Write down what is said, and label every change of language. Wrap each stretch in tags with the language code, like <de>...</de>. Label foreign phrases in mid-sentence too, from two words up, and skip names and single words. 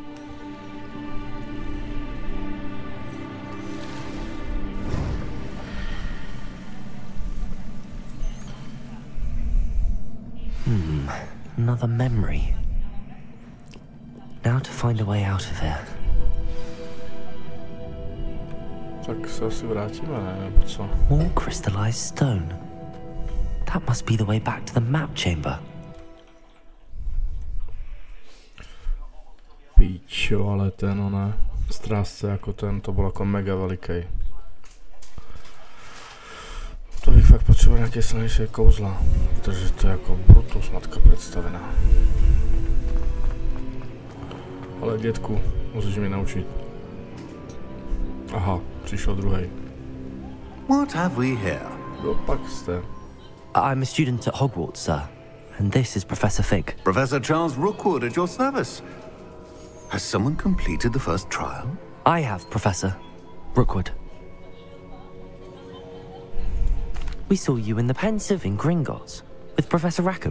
<en>Another memory. Now to find a way out of here.</en> <cs>Tak se asi vrátíme, ne? Nebo co?</cs> <en>More crystallized stone. That must be the way back to the map chamber.</en> <cs>Píčo, ale ten, ne. Strásce jako ten, to bylo jako mega veliký. To bych fakt potřeboval nějaké silnější kouzla, protože to je jako Brutus matka představená. Ale dětku, musíš mě naučit. Aha, přišel druhý.</cs> <en>What have we here?</en> <cs>Kdo pak jste?</cs> <en>I'm a student at Hogwarts, sir. And this is Professor Fig. Professor Charles Rookwood at your service. Has someone completed the first trial? I have, Professor Rookwood. We saw you in the Pensive in Gringotts with Professor Rackham.</en>